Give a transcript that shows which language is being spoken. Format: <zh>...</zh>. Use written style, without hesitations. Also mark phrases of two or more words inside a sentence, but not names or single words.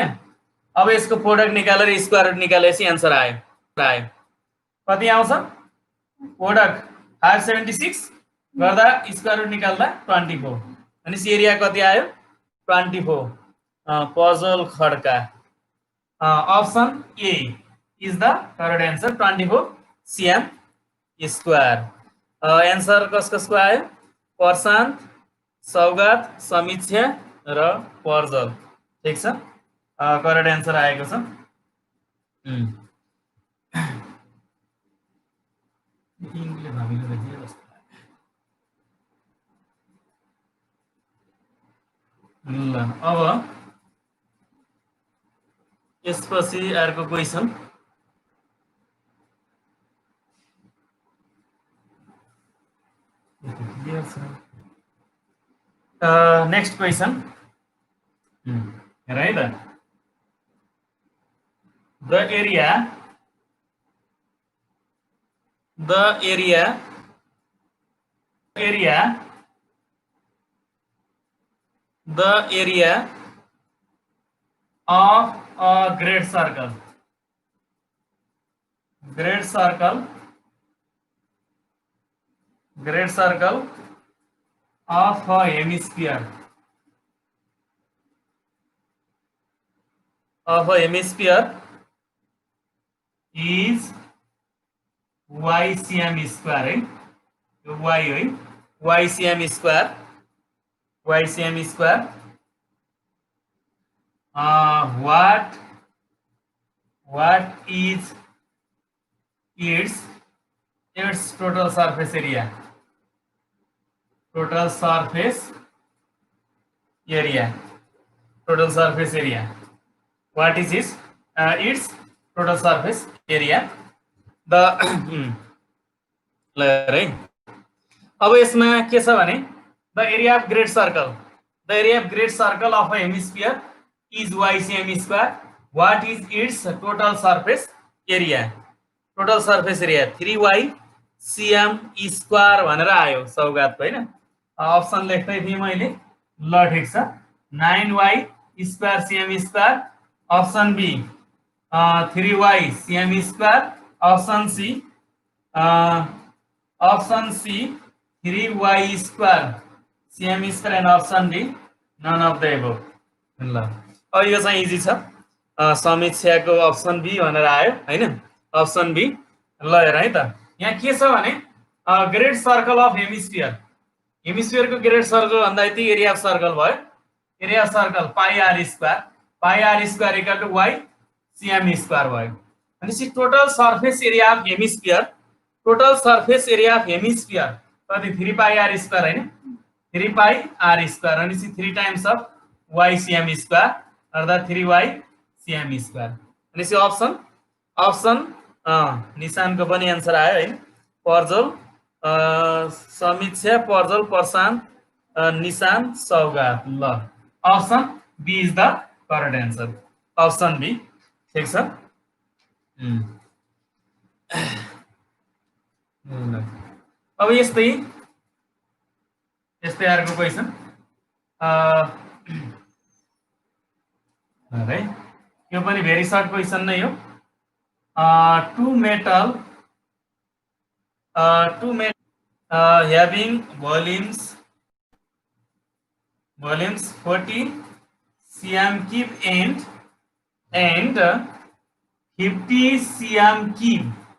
<ne>अब यसको प्रोडक्ट निकालेर</ne> <en>square root</en> <ne>निकालेपछि आन्सर आयो, कति आउँछ प्रोडक्ट 576 गर्दा</ne> <en>square root</en> <ne>निकाल्दा 24 अनि एरिया कति आयो 24। पजल खड्का,</ne> <en>Option A is the correct answer 24 cm square.</en> <ne>आंसर कसको आयो प्रशान्त, सौगात, समीक्षा र पर्जल, ठीक छ, करेक्ट आंसर आएको छ। ल अब यसपछि अर्को क्वेशन,</ne> <en>next question</en> <ne>हेर है त,</ne> <en>the area area of a great circle of a hemisphere is y cm square है y है y cm square what is its total surface area what is its total surface area the</en> <ne>है अब यसमा के छ भने</ne> <en>the area of great circle of a hemisphere is y cm square. What is its total surface area 3y cm square</en> <ne>भनेर आयो सौगातको हैन अप्सन लेख्दै थिए मैले ल ठीक छ</ne> <en>9y square cm square option B 3y cm square option C 3y square cm square and option D none of the above</en> <ne>ल अब यो चाहिँ इजी छ समीक्षाको</ne> <en>option B</en> <ne>भनेर आयो हैन</ne> <en>option B</en> <ne>ल हेर है त यहाँ के छ भने</ne> <en>great circle of hemisphere great circle</en> <ne>भन्दा यति</ne> <en>area of circle</en> <ne>भयो</ne> <en>area of circle pi r square equal to y cm square</en> <ne>भयो अनि</ne> <en>total surface area of hemisphere कति 3 pi r square हैन 3 pi r square अनि 3 times of y cm square</en> <ne>अर्थात</ne> <en>3y cm square</en> <ne>अनि अप्सन निशानको पनि आन्सर आयो हैन पर्जल समीक्षा पर्जल प्रशान्त निशान सौगात ल</ne> <en>option B is the correct answer option B</en> <ne>ठीक छ अब यस्तै अर्को क्वेशन है यो पनि</ne> <en>very short question</en> <ne>नै हो</ne> <en>two metal having volumes 40 cm cube and 50 cm cube</en>